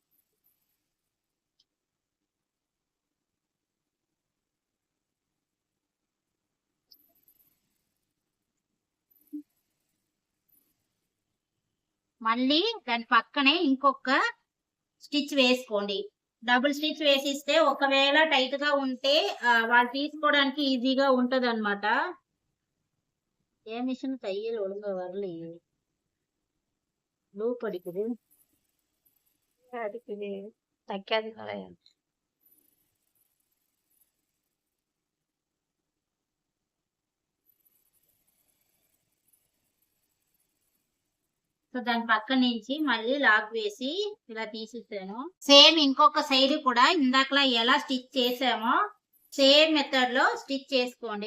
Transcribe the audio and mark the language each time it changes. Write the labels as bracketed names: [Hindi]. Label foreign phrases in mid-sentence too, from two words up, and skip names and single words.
[Telugu] మళ్ళీ దాని పక్కనే ఇంకొక స్టిచ్ వేసుకోండి. [English] double stitch [Telugu] వేసిస్తే ఒకవేళ టైట్ గా ఉంటే వాళ్ళు తీసుకోవడానికి ఈజీగా ఉంటది అనమాట. [Tamil] ఏ మిషన్ தையல் ஒழுங்கா வரலையே, லூப் அடிக்குது தைக்காதனால. [Telugu] సో దాని పక్క నుంచి మళ్ళీ లాక్ వేసి ఇలా తీసేసాను. సేమ్ ఇంకొక సైడ్ కూడా ఇందాకలా ఎలా స్టిచ్ చేసామో [English] same method [Telugu] లో స్టిచ్ చేసుకోండి.